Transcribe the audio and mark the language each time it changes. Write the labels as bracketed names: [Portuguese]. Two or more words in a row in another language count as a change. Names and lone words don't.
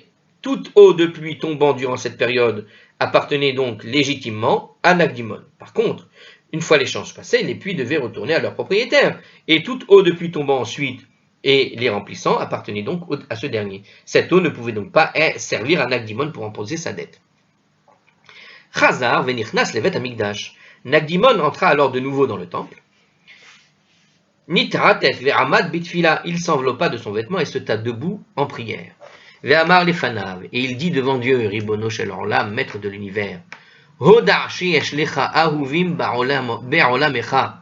[French] Toute eau de pluie tombant durant cette période appartenait donc légitimement à Nagdimon. Par contre, une fois l'échange passé, les puits devaient retourner à leur propriétaire, et toute eau de pluie tombant ensuite et les remplissant appartenait donc à ce dernier. Cette eau ne pouvait donc pas servir à Nagdimon pour imposer sa dette. [Hebrew] חזר ונכנס לבית המקדש. [French] Nagdimon entra alors de nouveau dans le temple. [Hebrew] נתעטף ועמד בתפילה. [French] Il s'enveloppa de son vêtement et se tint debout en prière. [Hebrew] ואמר לפניו. [French] Et il dit devant Dieu, [Hebrew] רבונו של עולם, [French] maître de l'univers. [Hebrew] הודע שיש לך אהובים בעולמך.